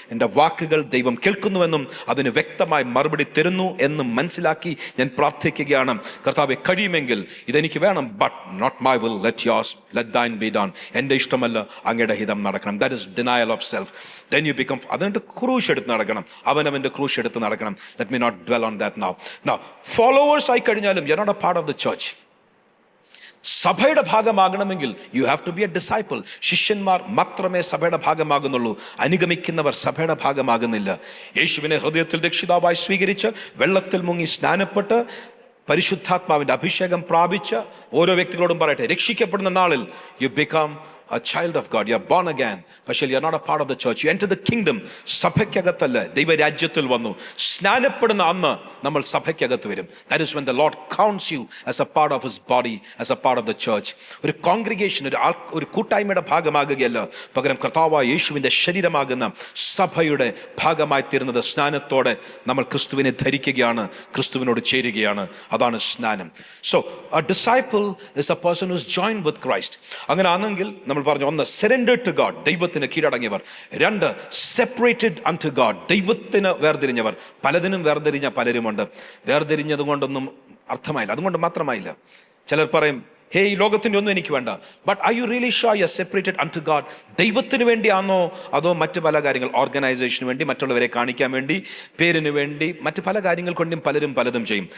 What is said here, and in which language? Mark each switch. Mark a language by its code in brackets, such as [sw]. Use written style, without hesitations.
[ml] എൻ്റെ വാക്കുകൾ ദൈവം കേൾക്കുന്നുവെന്നും അതിന് വ്യക്തമായി മറുപടി തരുന്നു എന്നും മനസ്സിലാക്കി ഞാൻ പ്രാർത്ഥിക്കുകയാണ്. കർത്താവേ, കഴിയുമെങ്കിൽ ഇതെനിക്ക് വേണം, [en] But not my will, let thine be done. [ml] എൻ്റെ ഇഷ്ടമല്ല, അങ്ങയുടെ ഹിതം നടക്കണം. [en] That is denial of self. Then you become, [ml] അതിൻ്റെ ക്രൂശ് എടുത്ത് നടക്കണം, അവനവൻ്റെ ക്രൂശ് എടുത്ത് നടക്കണം. [en] Let me not dwell on that now. Now, followers [ml] ആയി കഴിഞ്ഞാലും [en] you're not a part of the church. [ml] സഭയുടെ ഭാഗമാകണമെങ്കിൽ [en] you have to be a disciple. [ml] ശിഷ്യന്മാർ മാത്രമേ സഭയുടെ ഭാഗമാകുന്നുള്ളൂ. അനുഗമിക്കുന്നവർ സഭയുടെ ഭാഗമാകുന്നില്ല. യേശുവിനെ ഹൃദയത്തിൽ രക്ഷിതാവായി സ്വീകരിച്ച് വെള്ളത്തിൽ മുങ്ങി സ്നാനപ്പെട്ട് പരിശുദ്ധാത്മാവിൻ്റെ അഭിഷേകം പ്രാപിച്ച ഓരോ വ്യക്തികളോടും പറയട്ടെ, രക്ഷിക്കപ്പെടുന്ന നാളിൽ [en] you become a child of God. You are born again. [ml] പക്ഷേ [en] you are not a part of the church. You enter the kingdom. [ml] സഭയ്ക്കകത്തല്ല, ദൈവരാജ്യത്തിൽ വന്നു. സ്നാനപ്പെടുന്ന അന്ന് നമ്മൾ സഭയ്ക്കകത്ത് വരും. [en] That is when the Lord counts you as a part of His body, as a part of the church. [ml] ഒരു congregation, ഒരു കൂട്ടായ്മയുടെ ഭാഗമാകുകയല്ല, പകരം കർത്താവായ യേശുവിൻ്റെ ശരീരമാകുന്ന സഭയുടെ ഭാഗമായി തീരുന്നത് സ്നാനത്തോടെ നമ്മൾ ക്രിസ്തുവിനെ ധരിക്കുകയാണ്, ക്രിസ്തുവിനോട് ചേരുകയാണ്. അതാണ് സ്നാനം. [en] So a disciple is a person who is joined with Christ. [ml] അങ്ങനെ ആണെങ്കിൽ നമ്മൾ പറഞ്ഞു, 1, [en] surrendered to God, [ml] ദൈവത്തിന് കീഴടങ്ങിയവർ. [en] 2, separated unto God, [ml] ദൈവത്തിന് വേർതിരിഞ്ഞവർ. പലതിനും വേർതിരിഞ്ഞ പലരുമുണ്ട്. വേർതിരിഞ്ഞത് കൊണ്ടൊന്നും അർത്ഥമായില്ല, അതുകൊണ്ട് മാത്രമായില്ല. ചിലർ പറയും, ഹേ, ഈ ലോകത്തിൻ്റെ ഒന്നും എനിക്ക് വേണ്ട. [en] But are you really sure you are separated unto God? [ml] ദൈവത്തിന് വേണ്ടിയാണോ അതോ മറ്റു പല കാര്യങ്ങൾ, ഓർഗനൈസേഷന് വേണ്ടി, മറ്റുള്ളവരെ കാണിക്കാൻ വേണ്ടി, പേരിന് വേണ്ടി, മറ്റു പല കാര്യങ്ങൾ കൊണ്ടും പലതും ചെയ്യും.